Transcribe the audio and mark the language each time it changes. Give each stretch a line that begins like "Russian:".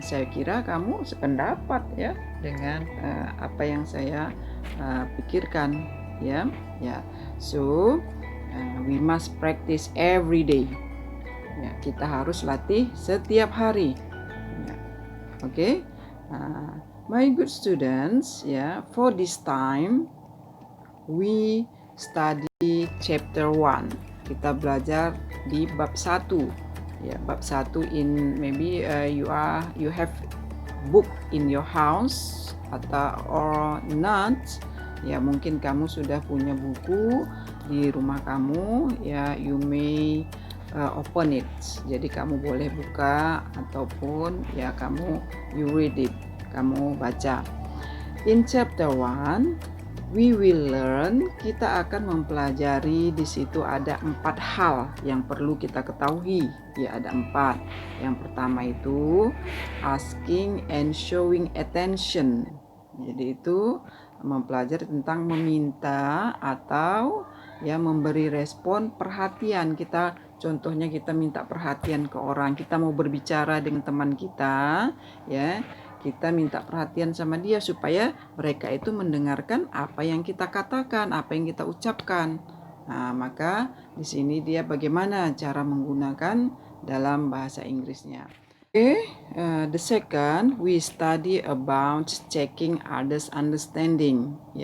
Indonesian: Saya kira kamu sependapat dengan apa yang saya pikirkan.
English: So we must practice every day.
Indonesian: Kita harus latih setiap hari.
English: Okay, my good students, for this time we study chapter 1.
Indonesian: Kita belajar di bab 1.
English: Bab 1 in maybe you have book in your house atau or not.
Indonesian: Mungkin kamu sudah punya buku di rumah kamu.
English: You may open it.
Indonesian: Jadi kamu boleh buka ataupun
English: you read it.
Indonesian: Kamu baca.
English: In chapter 1 we will learn,
Indonesian: kita akan mempelajari di situ ada 4 hal yang perlu kita ketahui. Ada 4. Yang pertama itu asking and showing attention. Jadi itu mempelajari tentang meminta atau memberi respon perhatian. Contohnya kita minta perhatian ke orang, kita mau berbicara dengan teman kita, kita minta perhatian sama dia supaya mereka itu mendengarkan apa yang kita katakan, apa yang kita ucapkan. Maka di sini dia bagaimana cara menggunakan dalam bahasa Inggrisnya.
English: The second, we study about checking others' understanding.